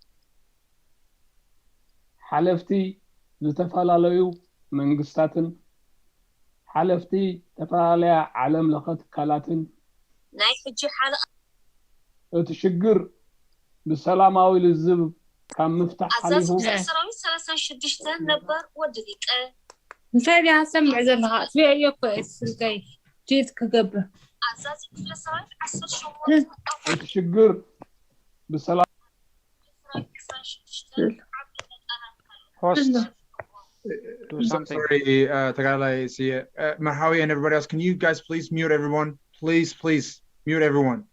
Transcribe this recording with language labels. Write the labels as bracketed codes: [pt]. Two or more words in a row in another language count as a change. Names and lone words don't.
[ti] ሓለፍቲ ዝተፈላለዩ መንግስታትን ሓለፍቲ ተፈላለያ ዓለም ለኸ ትካላትን ናይ ሕጂ ሓለቐ እቲ ሽግር ብሰላማዊ ልዝብ ካብ ምፍታሕ ሓሊፉ ሰራዊት 36 ነበር ወዲ ሊቀ እንታይ ዲኣ ሰምዕ ዘለኻ እትሪእዮ እኮ ስልከይ ጂት ክገብር ኣዛዚ ክፍለ ሰራዊት 18 እቲ ሽግር ብሰላም [en] host do something. Sorry, Tagalay, see Mahawi and everybody else. Can you guys please mute everyone? Please mute everyone.